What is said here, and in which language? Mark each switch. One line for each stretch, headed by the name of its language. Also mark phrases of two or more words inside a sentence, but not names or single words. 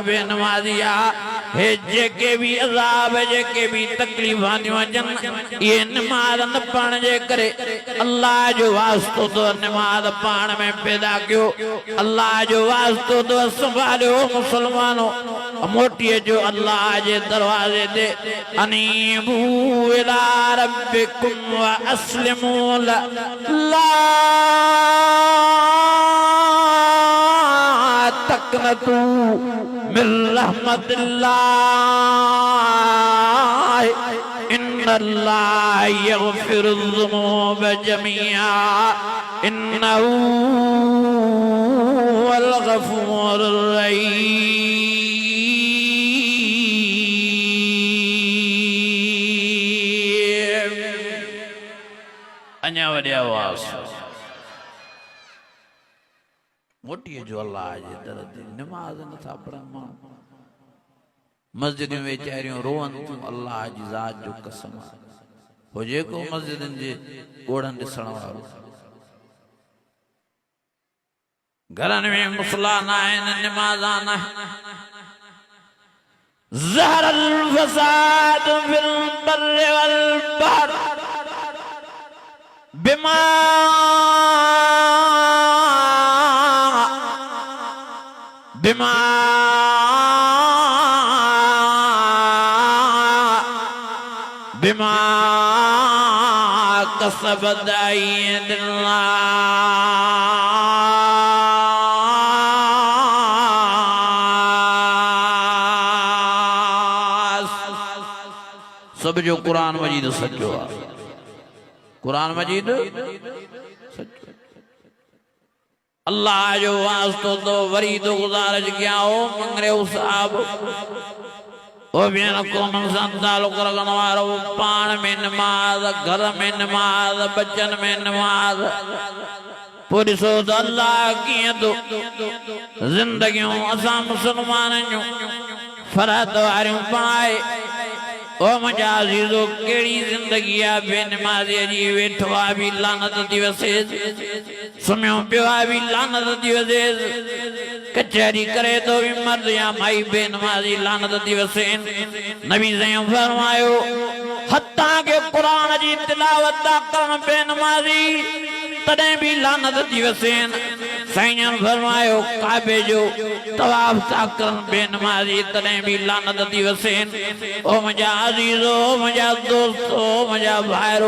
Sindhi: बेनमाज़ी आहे हे जेके भी अज़ाब जेके भी तकलीफ़ां थियूं अचनि इहे नमाज़ न पढ़ण जे करे अल्लाह जो वास्तो तो नमाज़ पाण में पैदा कयो अल्लाह जो वास्तो तो संभालियो मुसलमानो मोटी जो अल्लाह जे दरवाजे ते
Arabic: أنيبوا إلى ربكم و أسلموا لا تقنطوا من رحمة الله إن الله يغفر الذنوب جميعا إنه هو الغفور الرحيم
Sindhi: अञा वॾी आवाज़ मोटी जो अल्लाह जे दर ते नमाज़ नथा पढ़नि माण्हू मस्जिदूं वेचारियूं रोअनि थियूं अल्लाह जी ज़ात जो कसम हो जेको मस्जिदनि जे ॻोढ़नि ॾिसण वारो घरनि में मुसला न आहिनि नमाज़ा न
Arabic: ظهر الفساد في البر والبحر بما بما بما كسبت أيدينا
Sindhi: सब जो कुरान मजीद सचो आहे कुरान मजीद सचो अल्लाह जो वास्तो तो वरी तो गुजारिश किया हो मंगरे साहब ओ भेण क़ौम सां तालुक़ रखण वारो पाण में नमाज घर में नमाज बचन में नमाज पोइ ॾिसो त अल्लाह कीअं थो ज़िंदगियूं असां मुसलमाननि जूं फ़रहत वारियूं बणाए ओ मुंहिंजा अज़ीज़ो कहिड़ी ज़िंदगी आहे बेनमाज़ीअ जी वेठो आहे बि लानत थी वसेसि सुम्हियो पियो आहे बि लानत थी वसेसि कचहरी करे तो भी मर्द या माई बेनमाज़ी लानत थी वसेनि नबी साईं फरमायो हत्ता के कुरान जी तिलावत था करण बेनमाज़ी तॾहिं बि लानत थी वसेनि साईं फरमायो काबे जो तवाफ था करण बेनमाज़ी तॾहिं बि लानत थी वसेनि ओ मुंहिंजा अज़ीज़ो मुंहिंजा दोस्तो मुंहिंजा भाइरो